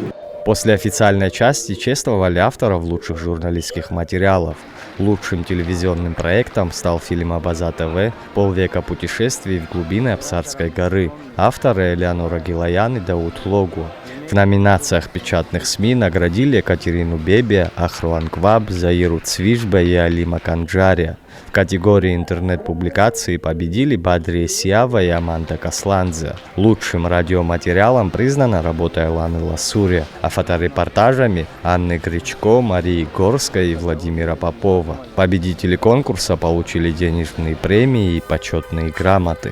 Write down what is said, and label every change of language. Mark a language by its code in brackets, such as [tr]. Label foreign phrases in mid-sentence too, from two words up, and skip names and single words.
[ru] После официальной части чествовали авторов лучших журналистских материалов. Лучшим телевизионным проектом стал фильм «Абаза ТВ. Полвека путешествий в глубины Апсарской горы». Авторы Элеонора Гилаян и Дауд Логуа. В номинациях печатных СМИ наградили Екатерину Бебе, Ахру Анкваб, Заиру Цвишбе и Алима Канджария. В категории интернет-публикации победили Бадри Сиава и Аманда Касландзе. Лучшим радиоматериалом признана работа Эланы Ласури, а фоторепортажами Анны Гречко, Марии Горской и Владимира Попова. Победители конкурса получили денежные премии и почетные грамоты.